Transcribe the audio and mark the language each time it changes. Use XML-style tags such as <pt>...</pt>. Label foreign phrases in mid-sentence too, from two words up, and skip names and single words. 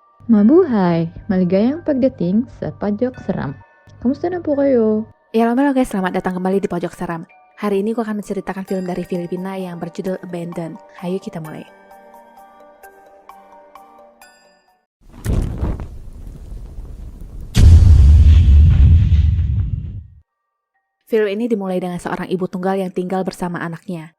<tl>Mabuhay! Maligayang pagdating sa Pojok Seram. Kamusta na po kayo?</tl> <id>Ya halo guys, selamat datang kembali di Pojok Seram. Hari ini aku akan menceritakan film dari Filipina yang berjudul Abandon. Ayo kita mulai. Film ini dimulai dengan seorang ibu tunggal yang tinggal bersama anaknya.</id>